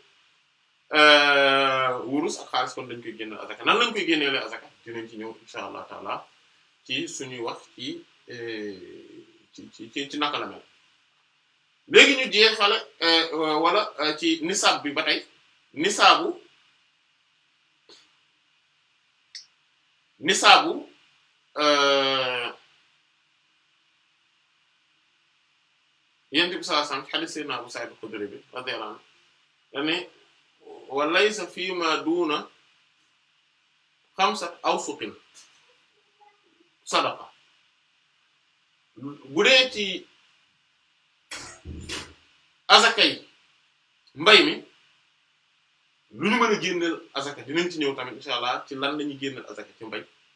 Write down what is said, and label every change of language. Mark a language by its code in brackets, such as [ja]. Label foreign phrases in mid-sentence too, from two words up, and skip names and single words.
[wo] wurus ak xaalis kon dañ koy génne azaka nan lañ koy génneele azaka dinañ ci ñëw [ar] إن شاء الله تعالى [wo] ci suñuy wax ci naka la mel léegi ñu jeexale wala ci nisaab bi ba tey nisaabu Yonent bi [ar] صلى الله عليه وسلم حديث سيدنا أبو سعيد الخدري bi رضي الله عنه dane وليس فيما دون خمسة أوسق صدقة [wo] bu dee ci azaka yi mbay mi lu ñu mën a génneel azaka dinañ ci ñëw tamit [ar] insha allah [wo] ci lan lañuy génneel azaka ci mbay